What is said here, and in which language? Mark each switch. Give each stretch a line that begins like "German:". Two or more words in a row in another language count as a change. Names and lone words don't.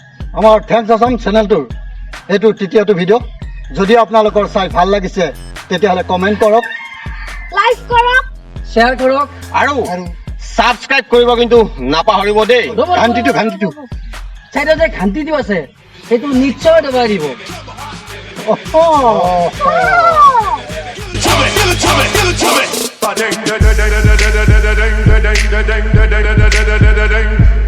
Assamese: আমাৰ থেংকছ আছাম চেনেলটোৰ এইটো তৃতীয়টো ভিডিঅ' যদি আপোনালোকৰ চাই ভাল লাগিছে তেতিয়াহ'লে কমেণ্ট কৰক লাইক কৰক শ্বেয়াৰ কৰক আৰু ছাবস্ক্ৰাইব কৰিব কিন্তু নাপাহৰিব দেই ঘাণ্টিটো চাইডত যে ঘাণ্টিটো আছে সেইটো নিশ্চয় দবাই দিব Ba-ding, da-da-da-da-da-da-da-da-ding, da-ding, da-ding, da-da-da-da-da-da-ding.